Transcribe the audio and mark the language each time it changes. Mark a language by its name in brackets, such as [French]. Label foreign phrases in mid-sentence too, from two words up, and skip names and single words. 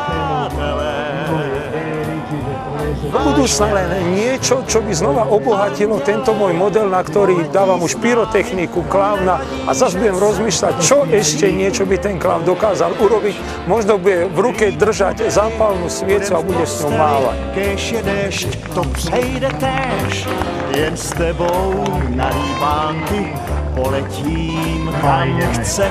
[Slovak] Do budúcna len niečo, čo by znova obohatilo tento môj model, na ktorý dávam už pyrotechniku, klauna a zase budem rozmýšľať, čo ešte niečo by ten klaun dokázal urobiť. Možno bude v ruke držať zápalnú sviecu a bude s ňou mávať. [Czech] Kež je dešť, to přejde též, jen s tebou na líbánky poletím kam chceš.